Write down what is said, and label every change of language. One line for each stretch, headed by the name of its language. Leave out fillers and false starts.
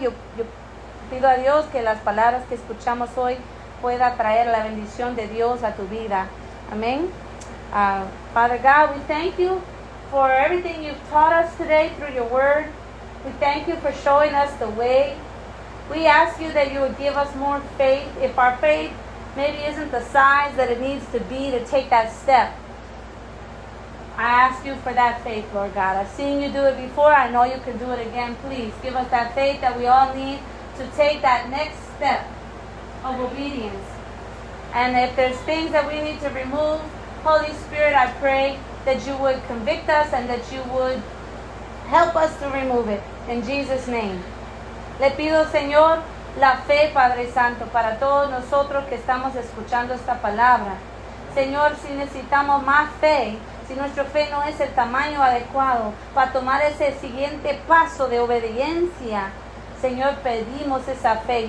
Spanish: Yo pido a Dios que las palabras que escuchamos hoy pueda traer la bendición de Dios a tu vida. Amén.
English: Father God, we thank you for everything you've taught us today through your word. We thank you for showing us the way. We ask you that you would give us more faith. If our faith maybe isn't the size that it needs to be to take that step, I ask you for that faith, Lord God. I've seen you do it before. I know you can do it again. Please give us that faith that we all need to take that next step of obedience. And if there's things that we need to remove, Holy Spirit, I pray that you would convict us and that you would help us to remove it. In Jesus' name.
Spanish: Le pido, Señor, la fe, Padre Santo, para todos nosotros que estamos escuchando esta palabra. Señor, si necesitamos más fe, si nuestra fe no es el tamaño adecuado para tomar ese siguiente paso de obediencia, Señor, pedimos esa fe.